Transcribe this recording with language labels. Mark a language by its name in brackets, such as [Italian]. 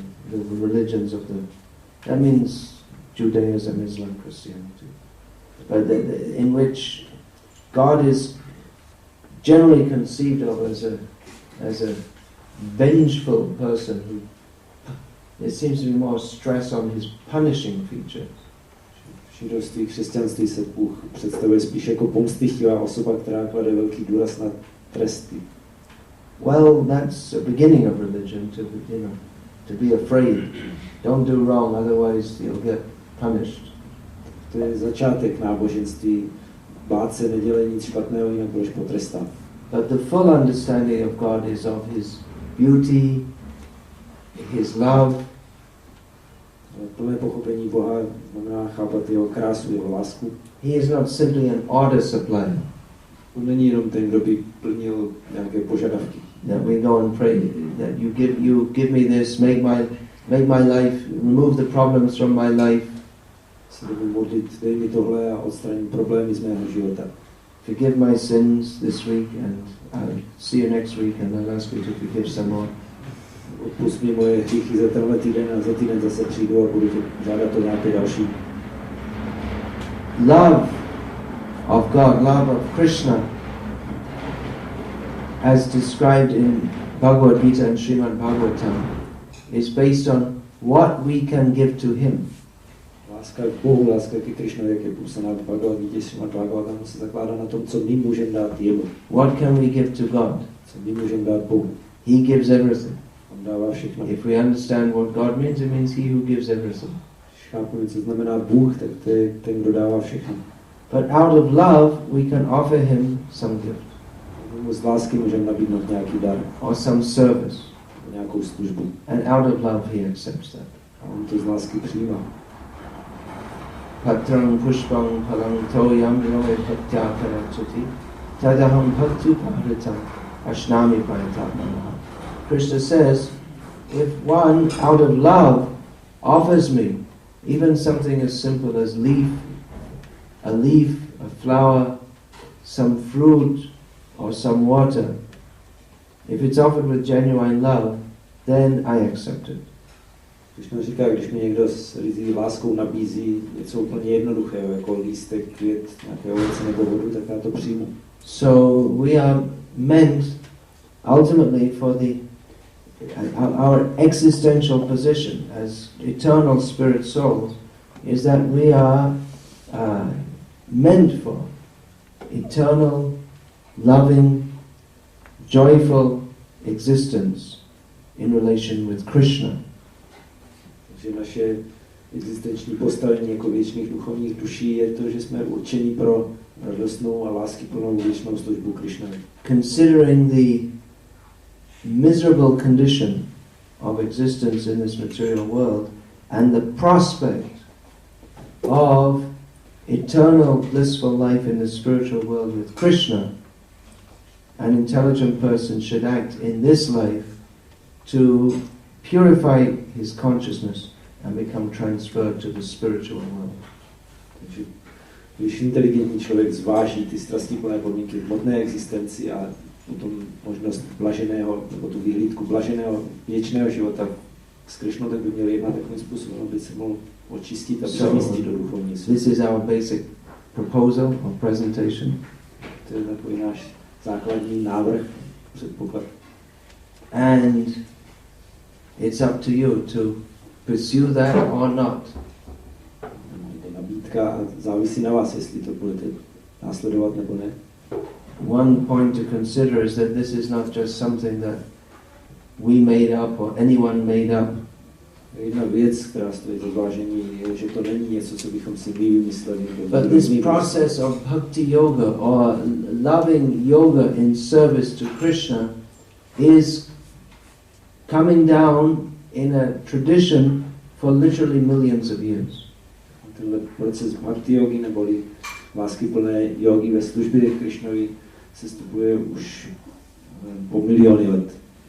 [English] The religions of that means Judaism, Islam, Christianity. But in which God is generally conceived of as a vengeful person who there seems to be more stress on his punishing feature. [Czech] V židovství, křesťanství se Bůh představuje spíš jako pomstychtivá osoba, která klade velký důraz na tresty. [English] Well, that's a beginning of religion, to be afraid. Don't do wrong, otherwise you'll get punished. [Czech] To je začátek náboženství. Bát se, nedělej nic špatného, jinak budeš potrestán. [English] But the full understanding of God is of His beauty, His love. [Czech] Plné pochopení Boha znamená chápat jeho krásu, jeho lásku. [English] He is not simply an order supplier. [Czech] On není jenom ten, kdo by plnil nějaké požadavky. [English] That we go and pray that you give me this, make my life, remove the problems from my life. [Czech] Se budu modlit, dej mi tohle a odstraním problémy z mého života. [English] Forgive my sins this week, and I'll see you next week, and I'll ask you to forgive some more. [Czech] Odpust mi moje hříchy za tenhle týden a za týden zase přijdu a budu žádat o nějaké další. [English] Love of God, love of Krishna, as described in Bhagavad Gita and Srimad Bhagavatam, is based on what we can give to Him. [Czech] Láska k Bohu, láska ke Krishnovi, jak je popsaná v Bhagavad Gita, Srimad Bhagavatam, se zakládá na tom, co my můžeme dát jemu. [English] What can we give to God? [Czech] Co my můžeme dát Bohu. [English] He gives everything. [Czech] On dává všechno. [English] If we understand what God means, it means He who gives everything. [Czech] Když chápeme, co znamená Bůh, tak to je ten, kdo dává všechno. [English] But out of love, we can offer Him some gift. [Czech] Z lásky můžeme nabídnout nějaký dar. [English] Or some service. [Czech] Nějakou službu. [English] And out of love, He accepts that. [Czech] A on to z lásky přijímá. [Sanskrit] Patrang pushpang palang toyam yoe patyakarachati tadaham bhakti pahritam ashnami payatatmanaha. [English] Krishna says, if one out of love offers me even something as simple as a leaf, a flower, some fruit or some water, if it's offered with genuine love, then I accept it. [Czech] Krishna říká, když mi někdo s rizí láskou nabízí něco úplně jednoduchého, jako lístek, květ, nějaké ovoce nebo vodu, tak já to přijmu. [English] So we are meant ultimately for our existential position as eternal spirit souls is that we are meant for eternal, loving, joyful existence in relation with Krishna. [Czech] Takže naše existenční postavení jako věčných duchovních duší je to, že jsme určeni pro radostnou a láskyplnou věčnou službu Krishnovi. [English] Considering the miserable condition of existence in this material world and the prospect of eternal blissful life in the spiritual world with Krishna, an intelligent person should act in this life to purify his consciousness and become transferred to the spiritual world. [Czech] Takže když inteligentní člověk zváží ty strastiplné podmínky hmotné existenci a potom možnost blaženého, nebo tu vyhlídku blaženého věčného života s Krishnou, tak by měl jednat takovým způsobem, aby se mohl očistit a přemístit do duchovní světa. [English] This is our basic proposal or presentation. [Czech] To je takový náš základní návrh, předpoklad. [English] And it's up to you to pursue that or not. [Czech] Je nabídka a závisí na vás, jestli to budete následovat nebo ne. [English] One point to consider is that this is not just something that we made up or anyone made up. [Czech] Jedna věc, která stojí za zvážení, je, že to není něco, co bychom si my vymysleli. [English] But this process of bhakti yoga or loving yoga in service to Krishna is coming down in a tradition for literally millions of years. [Czech] Tenhle proces bhakti yogi neboli láskyplné jogy ve službě Krishnovi se stupuje už po miliony let.